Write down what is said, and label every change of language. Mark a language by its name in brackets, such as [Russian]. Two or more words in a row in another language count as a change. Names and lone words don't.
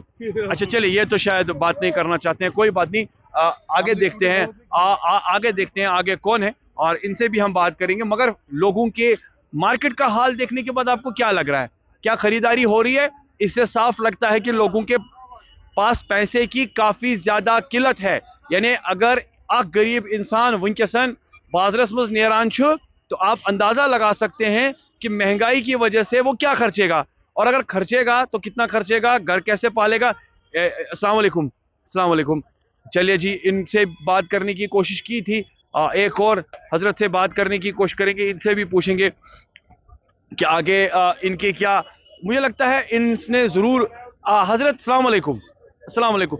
[Hindi] अच्छा चलिए, ये तो शायद बात नहीं करना चाहते हैं, कोई बात नहीं, आगे देखते हैं, आगे देखते हैं आगे कौन है, और इनसे भी हम बात करेंगे। मगर लोगों के मार्केट का हाल देखने के बाद आपको क्या लग रहा है, क्या खरीदारी हो रही है? इससे साफ लगता है कि लोगों के पास पैसे की काफी ज्यादा किल्लत है। यानी अगर आप गरीब इंसान [Kashmiri] वंकसन बाजरस मज नेरान छु, [Hindi] तो आप अंदाजा लगा सकते हैं कि महंगाई की वजह से वो क्या खर्चेगा, और अगर खर्चेगा तो कितना खर्चेगा, घर कैसे पालेगा। [Arabic] السلام عليكم. [Hindi] चलिए जी, इनसे बात करने की कोशिश की थी, एक और हजरत से बात करने की कोशिश करेंगे, इनसे भी पूछेंगे कि आगे इनके क्या, मुझे लगता है इनने जरूर हजरत [Arabic] السلام عليكم.